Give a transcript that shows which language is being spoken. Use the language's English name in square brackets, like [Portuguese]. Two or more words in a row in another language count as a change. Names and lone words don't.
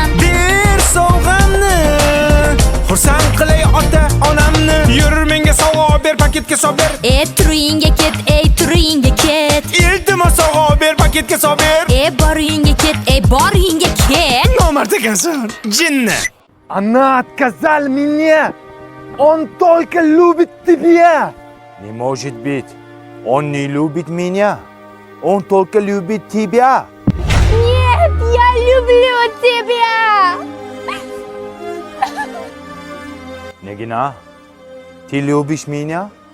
[Uzbek] Ber sovg'amni. Xursand qilay ota-onamni. Yur menga sovg'a ber, paketga solib ber. Turingga ket, turingga ket. Iltimos sovg'a ber, paketga solib ber. Boringga ket, boringga ket. Nomard ekansan, jinni. [Russian] Она отказал мне. Он только любит тебя. Не может быть. Он не любит меня. Он только любит тебя. Нет, я люблю тебя! Нагина, ты любишь меня?